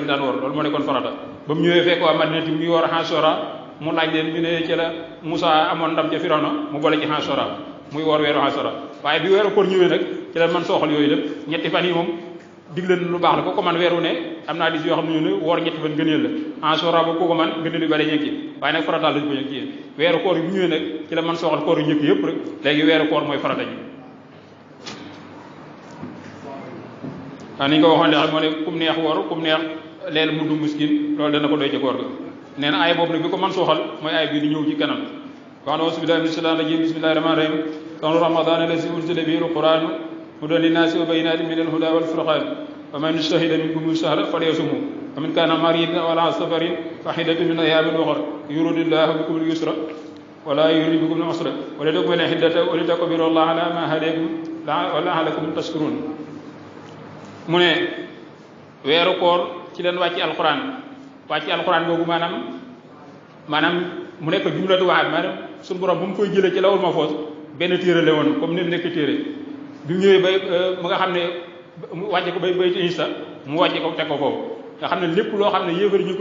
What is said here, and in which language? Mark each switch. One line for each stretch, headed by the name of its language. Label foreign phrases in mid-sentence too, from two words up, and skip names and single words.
Wolof: daan woor loolu moo nekkoon farata ba mu ñëwee fekk waa Madina ti muy woor Ashura mu laaj leen ñu ne ci la Musaa amoon ndam ca Firawna mu boole ci Ashura muy woor weeru Ashura waaye bi weeru koor ñëwee nag ci la man sooxal yooyu lépp ñetti fan yi moom digle lu baax la ko man weeru ne am naa dis yoo xam ne ñu ne woor ñetti fan gëneel la Ashura ba ko man gëneel yu bari ñekki waaye nag farataal lañu ko ñëkk yéen weeru koor yi bu ñëwee nag ci la man sooxal koor yu njëkk yëpp rek léegi weeru koor mooy farata ji waaw ni ñu ko waxoon léegi moo ne kum neex woor kum neex leel mu du miskin loolu dana ko doy ci koor ga nee na aaya boobu nag bi ko man sooxal mooy aaya bii di ñëw ci kanam wax
Arabic: أعوذ بالله من الشيطان الرجيم بسم الله الرحمن الرحيم شهر رمضان الذي أنزل فيه القرآن هدى للناس وبينات من الهدى والفرقان ومن شهد منكم الشهر فليصمه ومن كان مريضا أو على سفر فعدة من أيام أخر يريد الله بكم اليسر ولا يريد بكم العسر ولتكملوا العدة ولتكبروا الله على ما هداكم ولعلكم تشكرون bikum al-yusra wa la yuridu bikum al-usra wa litukmilu al-iddata wa litukabbiru allaha ala ma hadakum wa la'allakum tashkurun.
Wolof: mu ne weeru koor ci leen wàcc alquran boobu maanaam mu nekk
Arabic: جملة واحدة
Wolof: maanaam suñu borom bu mu koy jëlee ci
Arabic: اللوح المحفوظ
Wolof: benn téere la woon comme ni mu nekk téere bi mu ñëwee bay mu nga xam ne mu wàcce ko bay Isa mu wàcce ko teg ko foofu nga xam ne lépp loo xam ne yéefar ñu koy